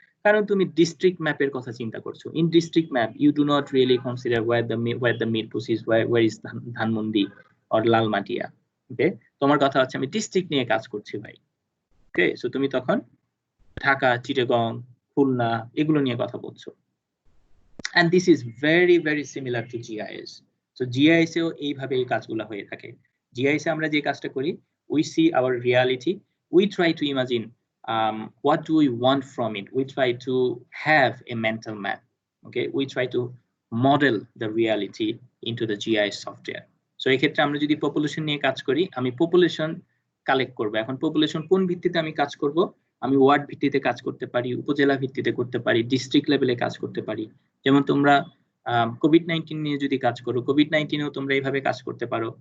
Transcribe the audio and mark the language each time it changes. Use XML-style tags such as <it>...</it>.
<bn>কারণ তুমি ডিস্ট্রিক্ট ম্যাপের কথা চিন্তা করছো।</bn> <en>In district map you do not really consider where the Mirpur is, where is Dhanmondi or Lalmatia.</en> <bn>ওকে, তোমার কথা হচ্ছে আমি ডিস্ট্রিক্ট নিয়ে কাজ করছি ভাই। ওকে, সো তুমি তখন ঢাকা, চিটাগং, খুলনা এগুলো নিয়ে কথা বলছো।</bn> <en>and this is very very similar to GIS. So</en> <bn>GIS এও এইভাবে এই কাজগুলো হয়ে থাকে। GIS এ আমরা যে কাজটা করি,</bn> <en>we see our reality, we try to imagine what do we want from it? We try to have a mental map. Okay, we try to model the reality into the GIS software.</en> <bn>So এই ক্ষেত্রে আমরা যদি population নিয়ে কাজ করি, আমি population collect করব। এখন পপুলেশন কোন ভিত্তিতে আমি কাজ করব? আমি ওয়ার্ড ভিত্তিতে কাজ করতে পারি, উপজেলা ভিত্তিতে করতে পারি, ডিস্ট্রিক্ট লেভেলে কাজ করতে পারি। যেমন তোমরা কোভিড-19 নিয়ে যদি কাজ করো, কোভিড-19এও তোমরা এইভাবে কাজ করতে পারো।</bn>